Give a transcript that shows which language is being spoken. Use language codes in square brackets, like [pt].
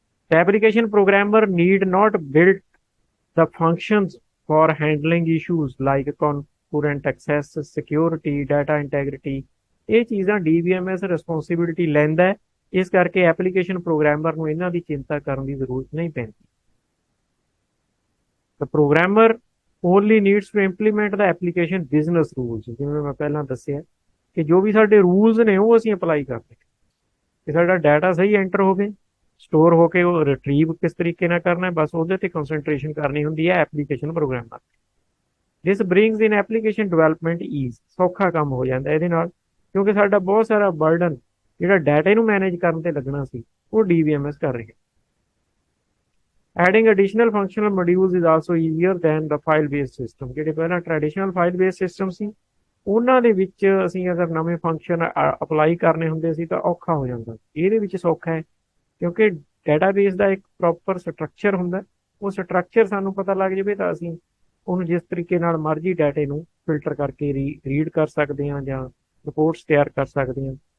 [en] The application programmer need not build the functions for handling issues like concurrent access, security, data integrity। [pa] ਇਹ ਚੀਜ਼ਾਂ DBMS responsibility ਲੈਂਦਾ ਹੈ। ਇਸ ਕਰਕੇ application programmer ਨੂੰ ਇਹਨਾਂ ਦੀ ਚਿੰਤਾ ਕਰਨ ਦੀ ਜ਼ਰੂਰਤ ਨਹੀਂ ਪੈਂਦੀ। [en] The programmer only needs to implement the application business rules। [pa] ਜਿਵੇਂ ਮੈਂ ਪਹਿਲਾਂ ਦੱਸਿਆ ਕਿ ਜੋ ਵੀ ਸਾਡੇ ਰੂਲਸ ਨੇ ਉਹ ਅਸੀਂ ਅਪਲਾਈ ਕਰਦੇ ਹਾਂ, ਕਿ ਸਾਡਾ ਡਾਟਾ ਸਹੀ ਐਂਟਰ ਹੋਵੇ, ਸਟੋਰ ਹੋ ਕੇ ਉਹ ਰਿਟਰੀਵ ਕਿਸ ਤਰੀਕੇ ਨਾਲ ਕਰਨਾ ਹੈ, ਬਸ ਉਹਦੇ ਤੇ ਕੰਸੈਂਟਰੇਸ਼ਨ ਕਰਨੀ ਹੁੰਦੀ ਹੈ ਐਪਲੀਕੇਸ਼ਨ ਪ੍ਰੋਗਰਾਮਰ। [en] This brings in application development ease. [pa] ਸੌਖਾ ਕੰਮ ਹੋ ਜਾਂਦਾ ਇਹਦੇ ਨਾਲ, ਕਿਉਂਕਿ ਸਾਡਾ ਬਹੁਤ ਸਾਰਾ ਬਰਡਨ ਜਿਹੜਾ ਡਾਟੇ ਨੂੰ ਮੈਨੇਜ ਕਰਨ ਤੇ ਲੱਗਣਾ ਸੀ, ਉਹ DBMS ਕਰ ਰਿਹਾ। [en] Adding additional functional modules is also easier than the file-based system। [pa] ਜਿਹੜੇ ਪਹਿਲਾਂ ਟ੍ਰੈਡੀਸ਼ਨਲ ਫਾਈਲ-ਬੇਸਡ ਸਿਸਟਮ ਸੀ, ਉਹਨਾਂ ਦੇ ਵਿੱਚ ਅਸੀਂ ਅਗਰ ਨਵੇਂ ਫੰਕਸ਼ਨ ਅਪਲਾਈ ਕਰਨੇ ਹੁੰਦੇ ਸੀ ਤਾਂ ਔਖਾ ਹੋ ਜਾਂਦਾ। ਇਹਦੇ ਵਿੱਚ ਸੌਖਾ ਹੈ, ਕਿਉਂਕਿ ਡਾਟਾਬੇਸ ਦਾ ਇੱਕ ਪ੍ਰੋਪਰ ਸਟਰਕਚਰ ਹੁੰਦਾ। ਉਹ ਸਟਰਕਚਰ ਸਾਨੂੰ ਪਤਾ ਲੱਗ ਜਾਵੇ ਤਾਂ ਅਸੀਂ ਉਹਨੂੰ ਜਿਸ ਤਰੀਕੇ ਨਾਲ ਮਰਜ਼ੀ ਡਾਟੇ ਨੂੰ ਫਿਲਟਰ ਕਰਕੇ ਰੀਡ ਕਰ ਸਕਦੇ ਹਾਂ ਜਾਂ ਰਿਪੋਰਟਸ ਤਿਆਰ ਕਰ ਸਕਦੇ ਹਾਂ।